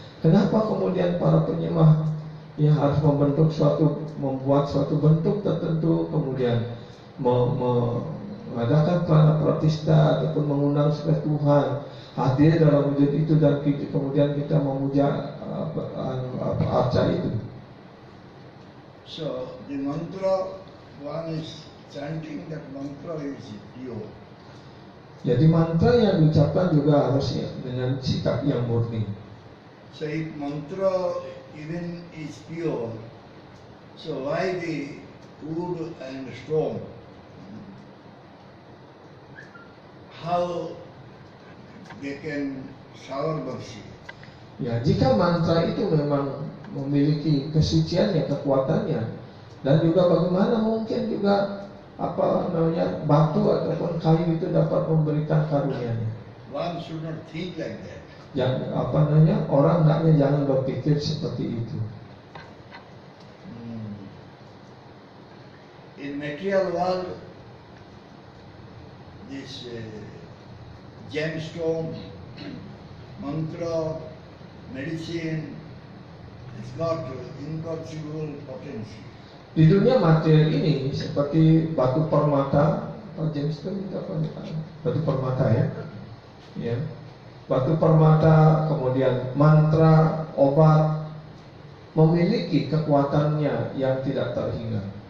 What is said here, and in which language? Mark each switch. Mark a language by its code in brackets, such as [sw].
[id] Kenapa kemudian para penyembah yang harus membuat suatu bentuk tertentu, kemudian mengadakan prana pratista ataupun mengundang supaya Tuhan hadir dalam wujud itu dan kemudian kita memuja arca itu. [en] So the mantra, one is chanting that mantra is pure. [id] Jadi mantra yang diucapkan juga harus dengan sikap yang murni. [en] So if mantra even is pure, so why the wood and stone? How they can shower mercy? [id] Ya, jika mantra itu memang memiliki kesuciannya, kekuatannya, dan juga bagaimana mungkin juga batu ataupun kayu itu dapat memberikan karunia-Nya. [en] One should not think like that. [id] Yang orang hendaknya jangan berpikir seperti itu. [en] In material world, this gemstone, mantra, medicine is got inconceivable potency. [id] Di dunia material ini seperti batu permata, gemstone itu apa? Batu permata ya. Ya. Batu permata, kemudian mantra, obat memiliki kekuatannya yang tidak terhingga.